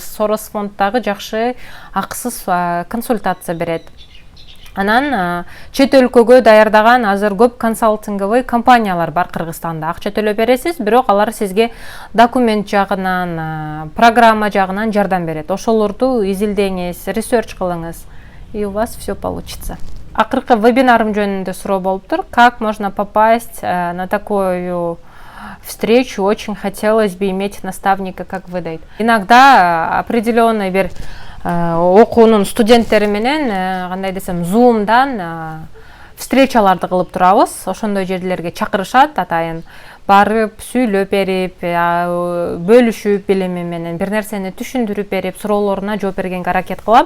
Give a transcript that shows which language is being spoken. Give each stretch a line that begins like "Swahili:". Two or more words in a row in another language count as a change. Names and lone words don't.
Kyrgyz: Сорос фонддагы жакшы акысыз консультация берет. Анан чет өлкөгө даярдаган азыр көп консалтинговый компаниялар бар Кыргызстанда. Акча төлөп бересиз, бирок алар сизге документ жагынан, программа жагынан жардам берет. Ошолорду изилдеңиз, ресерч кылыңыз,
Russian: и у вас все получится.
Kyrgyz: Акыркы вебинарым жөнүндө суроо болуптур.
Russian: Как можно попасть на такую встречу? Очень хотелось бы иметь наставника, как вы, дейт. Иногда определенный
Kyrgyz: бир окуунун студенттери менен кандай десем Zoom'дан встречаларды кылып турабыз. Ошондой жерлерге чакырышат, атайын барып, сүйлөп берип, бөлүшүп билими менен бир нерсени түшүндүрүп берип, суроолоруна жооп бергенге аракет кылам.